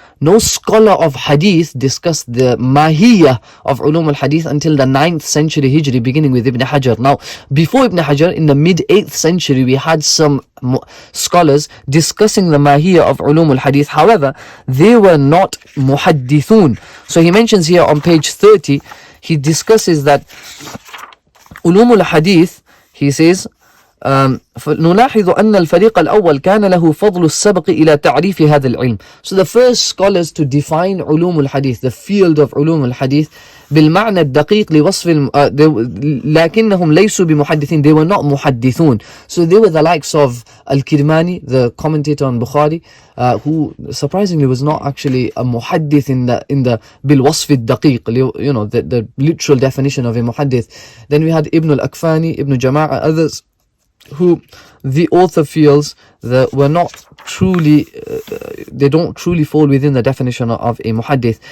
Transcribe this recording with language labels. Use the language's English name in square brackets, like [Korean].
[English] No scholar of hadith discussed the mahiyyah of ulum al-hadith until the 9th century Hijri, beginning with Ibn Hajar. Now, before Ibn Hajar, in the mid-8th century, we had some scholars discussing the mahiyyah of ulum al-hadith. However, they were not muhaddithun. So he mentions here on page 30, he discusses that [Arabic] علوم الحديث, [English] he says, [Arabic] نلاحظ أن الفريق الأول كان له فضل السبق إلى تعريف هذا العلم. [English] So the first scholars to define [Arabic] علوم الحديث, [English] the field of [Arabic] علوم الحديث, بالمعنى الدقيق لوصف لكنهم ليسوا بمحدثين. [English] They were not محدثون. So they were the likes of al-Kirmani, the commentator on Bukhari, who surprisingly was not actually a muhaddith in the [Arabic] بالوصف الدقيق, [English] you know, the literal definition of a muhaddith. Then we had Ibn al-Akfani, Ibn Jama'a, others who the author feels that were not truly, they don't truly fall within the definition of a muhaddith.